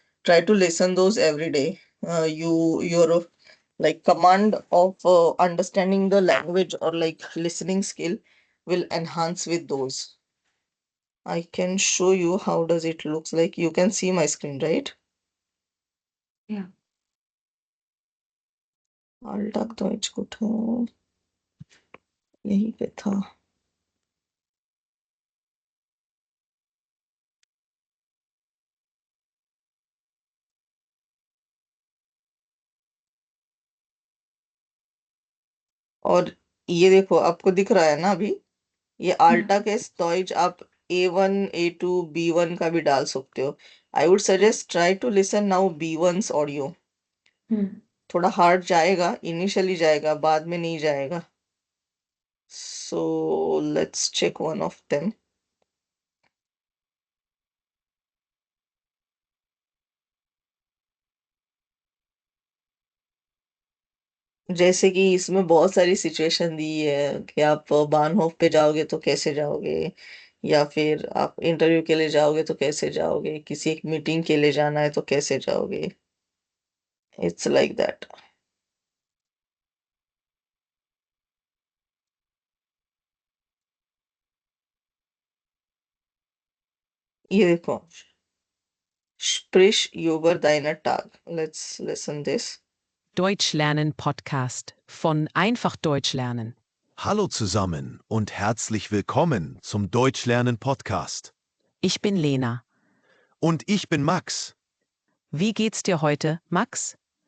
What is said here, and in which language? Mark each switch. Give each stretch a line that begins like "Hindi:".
English: Try to listen those every day. Your like command of understanding the language or like listening skill will enhance with those. I can show you how does it looks like. You can see my screen, right? Yeah.
Hindi: Alltag Deutsch को था यहीं पे था. और ये देखो आपको दिख रहा है ना अभी ये आल्टा के Deutsch आप A1 A2 B1 का भी डाल सकते हो.
English: I would suggest try to listen now B1's audio.
Hindi: थोड़ा हार्ड जाएगा इनिशियली जाएगा बाद में नहीं जाएगा.
English: So let's check one of them.
Hindi: जैसे कि इसमें बहुत सारी सिचुएशन दी है कि आप बानहोफ पे जाओगे तो कैसे जाओगे या फिर आप इंटरव्यू के लिए जाओगे तो कैसे जाओगे किसी एक मीटिंग के लिए जाना है तो कैसे जाओगे.
English: It's like that.
Hindi: ये देखो
German: Sprich über deinen Tag.
English: Let's listen this.
German: Deutsch lernen Podcast von Einfach Deutsch lernen. Hallo zusammen und herzlich willkommen zum Deutschlernen Podcast. Ich bin Lena. Und ich bin Max. Wie geht's dir heute, Max?